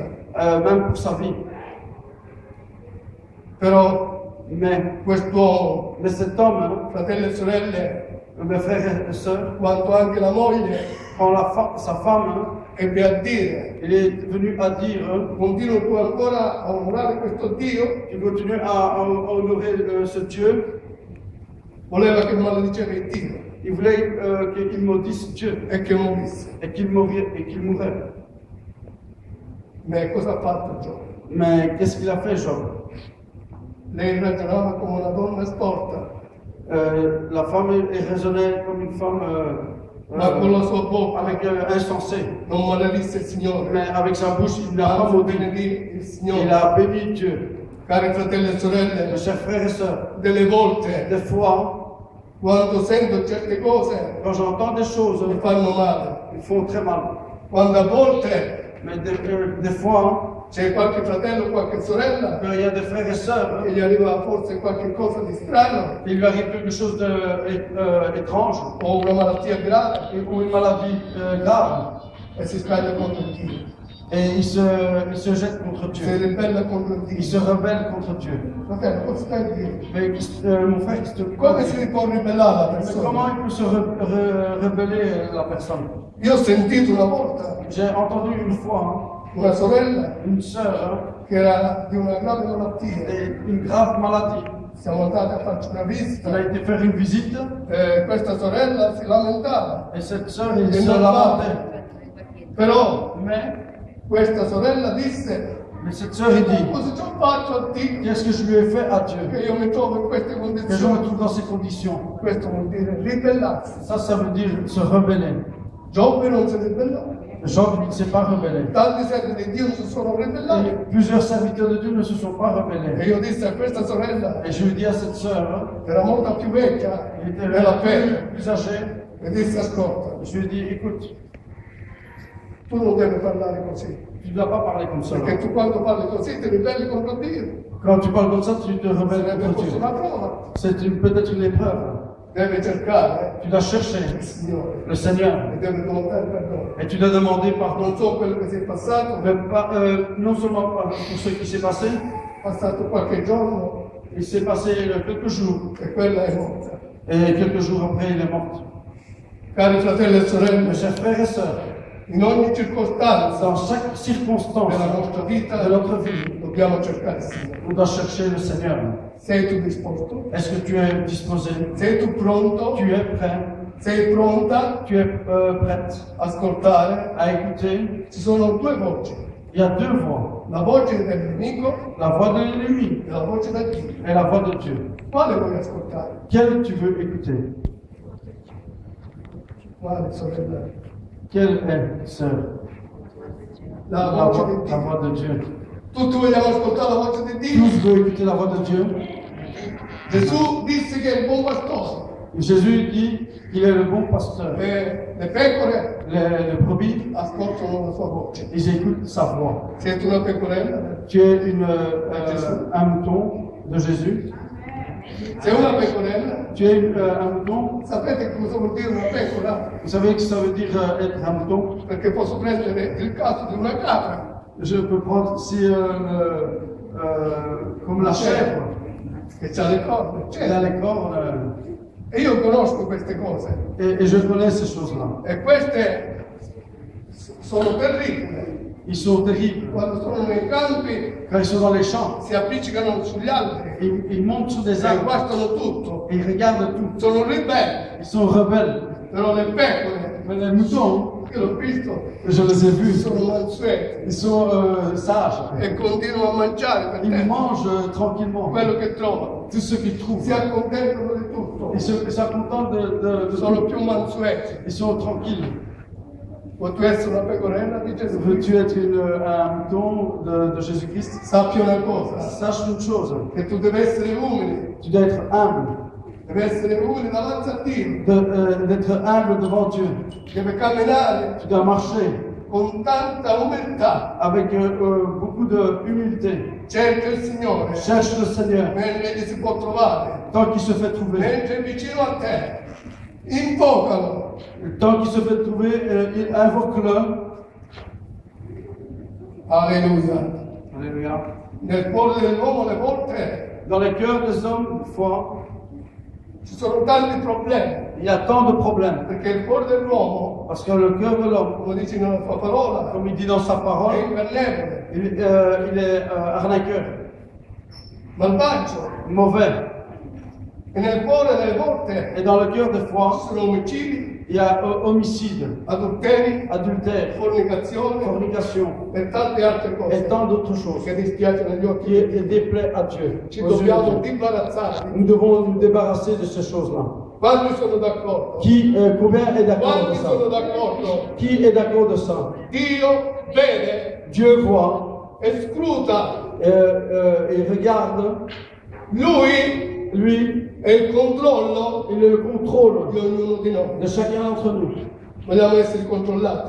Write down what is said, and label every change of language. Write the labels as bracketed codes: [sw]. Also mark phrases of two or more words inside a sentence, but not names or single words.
[fr] même pour sa vie. [it] però [fr] Mais [it] quest'uomo, [fr] cet homme, [it] fratelli e sorelle, [fr] mes frères et sœurs, [it] quanto anche la moglie, [fr] quand sa femme, [it] ebbe a dire: [fr] il est venu à dire, [it] continuo tu ancora a onorare questo Dio? [fr] il continue à honorer ce Dieu, [it] Voleva che malediceva il Dio [fr] il voulait qu'il maudisse Dieu [it] e che morisse. [fr] et qu'il mourrait. [it] Ma cosa ha fatto Giobbe? [fr] Mais qu'est-ce qu'il a fait, Job? [it] Lei ragionava come una donna storta, [fr] La femme est raisonnée comme une femme [it] ma con la sua bocca [fr] avec insensée. [it] non maledisse il Signore, [fr] Mais avec sa bouche, il n'a pas [it] anzi [fr] maudit. [it] benedì il [fr] Il [it] Signore. [fr] a béni Dieu. [it] Cari fratelli e sorelle, [fr] Mes chers frères et sœurs, [it] delle volte [fr] des fois, [it] quando sento certe cose [fr] quand j'entends des choses, [it] mi fanno male, [fr] ils font très mal. [it] quando a volte [fr] Mais des fois, [it] c'è qualche fratello o qualche sorella [fr] quand il y a des frères et sœurs, [it] che gli arriva forse qualche cosa di strano [fr] il lui arrive quelque chose d'étrange [it] o una malattia grave [fr] ou une maladie grave [it] e si scaglia contro Dio, [fr] et il se jette contre [it] si [fr] Dieu. [it] ribella contro [fr] Il [it] Dio. [fr] se rebelle contre Dieu. [it] Fratello, cosa stai a dire? [fr] Mais mon frère, qu'est-ce que tu [it] Come si può ribellare la [fr] Mais [it] persona? [fr] comment il peut se rebeller la personne? [it] Io ho sentito una volta [fr] J'ai entendu une fois [it] una sorella [fr] une sœur [it] che era di una grave malattia. [fr] une grave maladie. [it] Siamo andati a farci una [fr] Elle a [it] visita [fr] été faire une visite [it] e questa sorella si lamentava. [fr] et cette sœur, il Et se non lamentait. [it] Però [fr] Mais [it] questa sorella disse: [fr] cette sœur, il dit, [it] cosa ci ho fatto a Dio [fr] qu'est-ce que je lui ai fait à Dieu? [it] che io mi trovo in queste [fr] Que je me [it] condizioni? [fr] trouve dans ces conditions. [it] Questo vuol dire ribellarsi. [fr] Ça veut dire se rebeller. [it] Giobbe non si ribellò. [fr] Job ne s'est pas rebellé. [it] Tanti servi di Dio si sono ribellati. [fr] Et plusieurs serviteurs de Dieu ne se sont pas [it] E [fr] rebellés. [it] io dissi a questa sorella, [fr] Et je lui dis à cette sœur, [it] che era molto più vecchia [fr] elle était [it] nella fede, [fr] plus âgée, [it] e dissi: ascolta, [fr] je lui ai dit, écoute, [it] tu non devi parlare così, [fr] tu ne dois pas parler comme ça. [it] perché tu quando parli così ti ribelli contro Dio. [fr] Quand tu parles comme ça, tu te rebelles [it] Sarebbe [fr] contre [it] forse [fr] Dieu. [it] una prova. [fr] C'est peut-être une épreuve. [it] Devi cercare [fr] Tu dois chercher [it] il Signore [fr] le Seigneur [it] e devi domandare perdono. [fr] et tu dois demander pardon. [it] Non so quello che si è passato, [fr] Mais non seulement pour ce qui s'est passé, [it] è passato qualche giorno [fr] il s'est passé quelques jours [it] e quella è morta. [fr] et quelques jours après, il est mort. [it] Cari fratelli e [fr] Mes [it] sorelle, [fr] chers frères et sœurs, [it] in ogni circostanza [fr] dans chaque circonstance [it] della nostra vita [fr] de notre vie, [it] dobbiamo cercare il Signore. [fr] on doit chercher le Seigneur. [it] Sei tu disposto? [fr] Est-ce que tu es disposé? [it] Sei tu pronto? [fr] Tu es prêt? [it] Sei pronta [fr] Tu es prête [it] a ascoltare? [fr] à écouter? [it] Ci sono due voci, [fr] Il y a deux voix. [it] la voce del nemico [fr] La voix de l'ennemi [it] e la voce da Dio. [fr] et la voix de Dieu. [it] Quale vuoi ascoltare? [fr] Quelle tu veux écouter? [it] Quale, sorella? [fr] Quelle est, sœur? [it] La voce di [fr] La [it] Dio. [fr] voix de Dieu. [it] Tutti vogliamo ascoltare la voce di Dio. [fr] Tous veulent écouter la voix de Dieu. [it] Gesù disse che è il buon pastore [fr] Jésus dit qu'il est le bon pasteur. [it] e le pecore [fr] Les brebis, [it] ascoltano la sua voce. [fr] ils écoutent sa voix. [it] Siete una pecorella? [fr] Tu es un mouton de Jésus. [it] Sei una pecorella? [fr] Tu es un mouton. [it] Sapete cosa vuol dire una pecora? [fr] Vous savez que ça veut dire être un mouton? [it] Perché posso prendere il caso di una capra [fr] Je peux prendre ici comme la chèvre. [it] che ha le corna, [fr] Elle a [it] c'è. [fr] les cornes. [it] E io conosco queste cose. [fr] Et je connais ces choses-là. [it] E queste sono terribili. [fr] Ils sont terribles. [it] Quando sono nei campi [fr] Quand ils sont dans les champs, [it] si appiccicano sugli alberi [fr] ils montent sur des [it] e [fr] arbres [it] guastano tutto. [fr] et ils regardent tout. [it] Sono ribelli, [fr] Ils sont rebelles. [it] però le pecore, [fr] Mais les moutons, [it] io l'ho visto, [fr] je les ai vus. [it] sono mansueti [fr] Ils sont sages. [it] e continuano a mangiare per [fr] Ils [it] te [fr] mangent tranquillement [it] quello che trovano. [fr] tout ce qu'ils trouvent. [it] Si accontentano di tutto, [fr] Ils sont contents de [it] sono [fr] tout. [it] più mansueti. [fr] Ils sont tranquilles. [it] Vuoi tu essere una pecorella di Gesù? [fr] Veux-tu être un mouton de Jésus-Christ? [it] Sappi una cosa, [fr] Sache une chose. [it] che tu devi essere umile, [fr] Tu dois être humble. [it] devi essere umile davanti a Dio, [fr] D'être humble devant Dieu. [it] devi camminare [fr] Tu dois marcher [it] con tanta umiltà. [fr] avec beaucoup d'humilité. [it] Cerca il Signore, [fr] Cherche le Seigneur [it] mentre gli si può trovare, [fr] tant qu'il se fait trouver. [it] mentre è vicino a te. Invocalo, [fr] Tant qu'il se fait trouver, il invoque-le. [it] alleluia. [fr] Alléluia. [it] Nel cuore dell'uomo alle volte [fr] Dans les cœurs des hommes, des fois, [it] ci sono tanti problemi, [fr] il y a tant de problèmes. [it] perché il cuore dell'uomo, [fr] Parce que le cœur de l'homme, [it] come dice nella sua parola, [fr] comme il dit dans sa [it] è [fr] parole, [it] ingannevole, [fr] il est arnaqueur, [it] malvagio. [fr] mauvais. [it] E nel cuore delle volte [fr] Et dans le cœur des [it] ci [fr] fois, [it] sono omicidi, [fr] Il y a homicide, [it] adulteri, [fr] adultère, [it] fornicazione [fr] fornication [it] e tante altre [fr] et [it] cose [fr] tant d'autres choses [it] che dispiacciono agli occhi [fr] qui [it] di Dio. [fr] déplaît à Dieu. [it] Ci [fr] aux yeux de [it] dobbiamo [fr] Dieu. [it] imbarazzare. [fr] Nous devons nous débarrasser de ces choses-là. [it] Quanti sono d'accordo? [fr] Combien est d'accord de [it] Quanti [fr] ça? [it] sono d'accordo? [fr] Qui est d'accord de ça? [it] Dio vede [fr] Dieu voit [it] e scruta. [fr] et regarde. [it] Lui [fr] Lui, [it] è il controllo [fr] il est le contrôle [it] di ognuno di noi. [fr] de chacun d'entre nous. [it] Vogliamo essere controllati,